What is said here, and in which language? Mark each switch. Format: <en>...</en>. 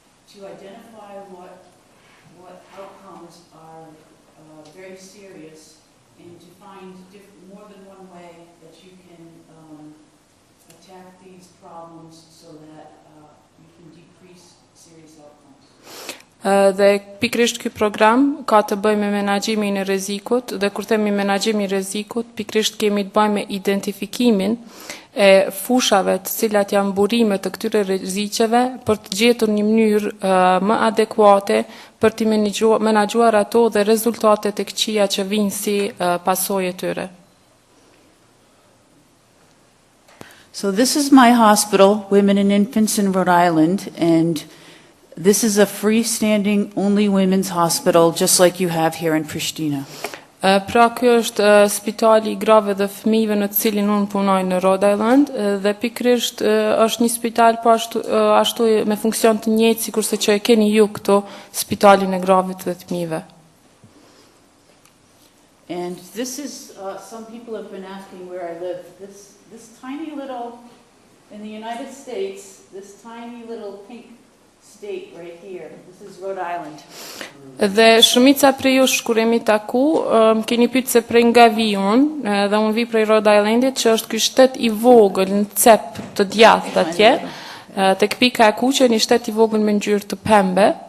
<en>To identify what outcomes are very serious and to find more than one way that you can attack these problems so that you can decrease serious outcomes.</en> <sq>Dhe pikrisht ky program ka të bëjë me menaxhimin e rrezikut, dhe kur themi menaxhimi i rrezikut, pikrisht kemi të bëjmë me identifikimin e fushave të cilat janë burime të këtyre rreziqeve për të gjetur një mënyrë më adekuate për të menaxhuar ato dhe rezultatet e këqija që vijnë si pasojë tyre.</sq> <en>So this is my hospital, Women and Infants in Rhode Island, and this is a freestanding only women's hospital just like you have here in Pristina.</en> <sq>Pra kjo është spitali i grave dhe fëmijëve në të cilin unë punoj në Rhode Island, dhe pikrisht është një spital po ashtu me funksion të njëjtë sikurse që e keni ju këtu spitalin e grave dhe fëmijëve.</sq> <en>And this is some people have been asking where I live. This tiny little in the United States, this tiny little pink state right here. This is Rhode Island.</en> <sq>Dhe shumica prej jush kur jemi taku, më keni pyet se prej nga vi unë, dhe unë vi prej Rhode Islandit, që është ky shtet i vogël në cep të djathtë atje, tek pika e kuqe, një shtet i vogël me ngjyrë të pembe.</sq>